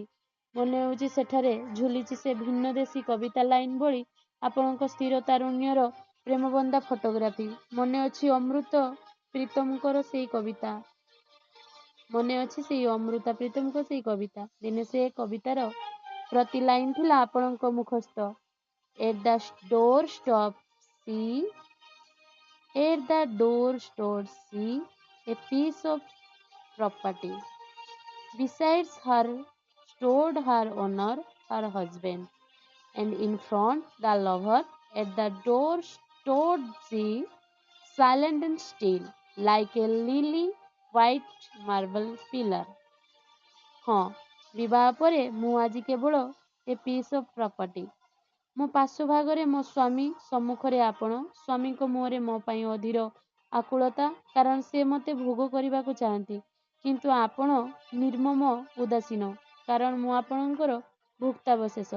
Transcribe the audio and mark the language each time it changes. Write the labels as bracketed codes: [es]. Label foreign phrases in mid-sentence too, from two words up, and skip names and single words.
[or] ମନେ ହେଉଛି ସେଠାରେ ଝୁଲିଛି ସେ ଭିନ୍ନଦେଶୀ କବିତା ଲାଇନ ଭଳି ଆପଣଙ୍କ ସ୍ଥିର ତାରୁଣ୍ୟର ପ୍ରେମବନ୍ଧା ଫଟୋଗ୍ରାଫି। ମନେ ଅଛି ଅମୃତା ପ୍ରୀତମଙ୍କର ସେଇ କବିତା। ଦିନେ ସେ କବିତାର ପ୍ରତି ଲାଇନ ଥିଲା ଆପଣଙ୍କ ମୁଖସ୍ଥ। [en] At the doorstep see a piece of property. Besides her stood her honor, her husband, and in front the lover. At the door stood she, silent and still, like a lily white marble pillar. [or] ହଁ, ବିବାହ ପରେ ମୁଁ ଆଜି କେବଳ [en] a piece of property. [or] ମୋ ପାର୍ଶ୍ୱଭାଗରେ ମୋ ସ୍ୱାମୀ, ସମ୍ମୁଖରେ ଆପଣ। ସ୍ୱାମୀଙ୍କ ମୁହଁରେ ମୋ ପାଇଁ ଅଧୀର ଆକୁଳତା, କାରଣ ସେ ମୋତେ ଭୋଗ କରିବାକୁ ଚାହାନ୍ତି। କିନ୍ତୁ ଆପଣ ନିର୍ମମ ଉଦାସୀନ, କାରଣ ମୁଁ ଆପଣଙ୍କର ଭୁକ୍ତାବଶେଷ।